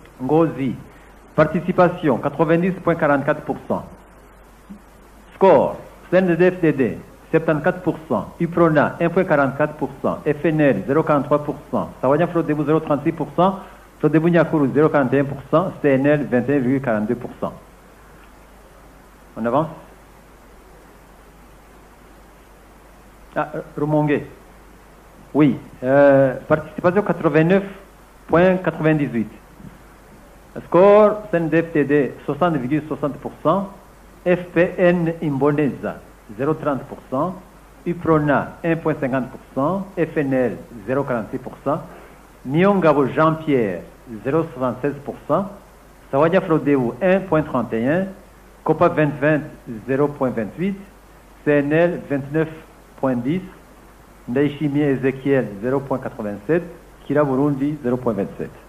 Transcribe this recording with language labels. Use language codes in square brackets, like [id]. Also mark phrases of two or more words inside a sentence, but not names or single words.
[fr] Ngozi. Participation 90,44%. Score CNDD-FDD 74%, UPRONA 1,44%, FNL 0,43%, Sawanya Frodebu 0,36%, Frodebu Nyakuru 0,41%, CNL 21,42%. On avance. Ah, Rumongue. Oui. Participation 89,98. Score CNDD-FDD 60,60%, FPN Imbonesa 0,30%, UPRONA 1,50%, FNL 0,46%, Nyongabo Jean-Pierre 0,76%, Sawanya Frodeu 1,31%, COPA 2020 0,28%, CNL 29,10%, Ndaishimi Ezekiel 0,87%, Kira Burundi 0,27%.